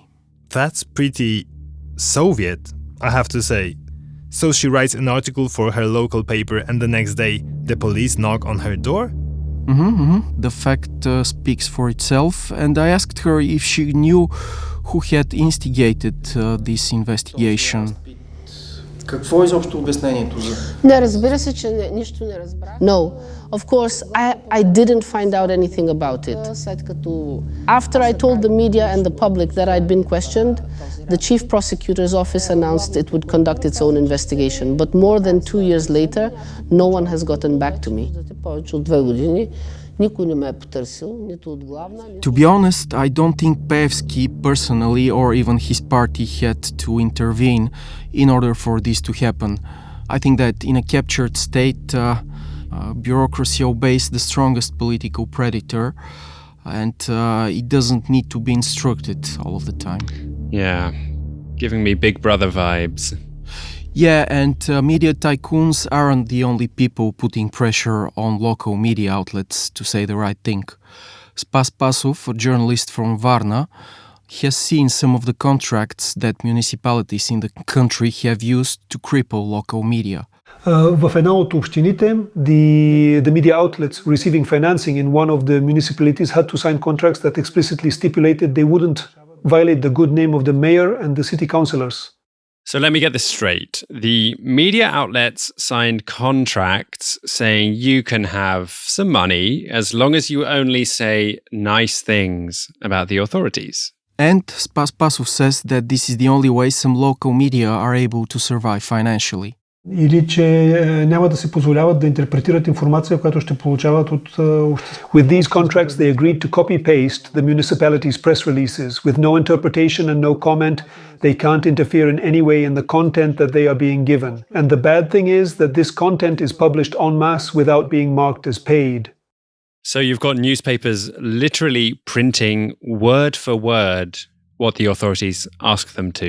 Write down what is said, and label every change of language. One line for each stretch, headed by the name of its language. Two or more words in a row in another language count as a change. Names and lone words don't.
English: That's pretty Soviet, I have to say. So she writes an article for her local paper and the next day the police knock on her door? The fact speaks for itself, and I asked her if she knew who had instigated this investigation.
Bulgarian: Какво изобщо обяснението за? Не, разбира се, че нищо не разбрах.
English: No, of course, I didn't find out anything about it.
Bulgarian: След като
English: after I told the media and the public that I'd been questioned, the chief prosecutor's office announced it would conduct its own investigation. But more than 2 years later, no one has gotten back to me.
Bulgarian: Повече от 2 години никой не ме е потърсил, нито от главна.
English: To be honest, I don't think Peevski personally or even his party had to intervene in order for this to happen. I think that in a captured state, bureaucracy obeys the strongest political predator, and it doesn't need to be instructed all of the time. Yeah, giving me Big Brother vibes. Yeah, and media tycoons aren't the only people putting pressure on local media outlets to say the right thing. Spassov, a journalist from Varna, has seen some of the contracts that municipalities in the country have used to cripple local media.
Bulgarian: В една от общините,
English: the media outlets receiving financing in one of the municipalities had to sign contracts that explicitly stipulated they wouldn't violate the good name of the mayor and the city councillors. So let me get this straight. The media outlets signed contracts saying you can have some money as long as you only say nice things about the authorities. And Spassov says that this is the only way some local media are able to survive financially.
Bulgarian: Или че няма да се позволяват да интерпретират информация, която ще получават от обществото.
English: With these contracts they agreed to copy-paste the municipality's press releases with no interpretation and no comment. They can't interfere in any way in the content that they are being given. And the bad thing is that this content is published en masse without being marked as paid. So you've got newspapers literally printing word for word what the authorities ask them to.